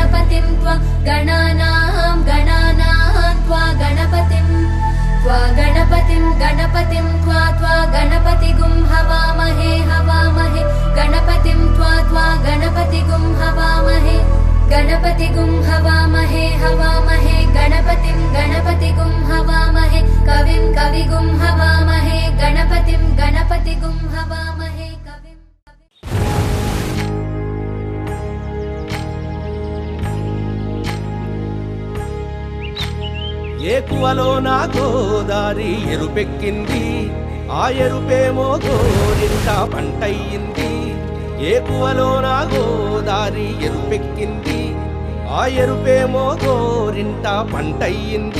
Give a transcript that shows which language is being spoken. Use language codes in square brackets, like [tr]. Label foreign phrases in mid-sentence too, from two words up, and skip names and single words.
[sa] गणपतिं त्वा गणानां त्वा गणपतिं त्वा गणपतिगुं हवामहे गणपतिं त्वा गणपतिगुं हवामहे गणपतिगुं हवामहे गणपतिगुं हवामहे कविगुं हवामहे गणपतिगुं हवामहे [te] ఏకువలోన గోదారి ఎరుపెక్కింది ఆ ఎరుపేమో గోరింట పంటయ్యింది ఏకువలోన గోదారి ఎరుపెక్కింది ఆ ఎరుపేమో గోరింట పంటయ్యింది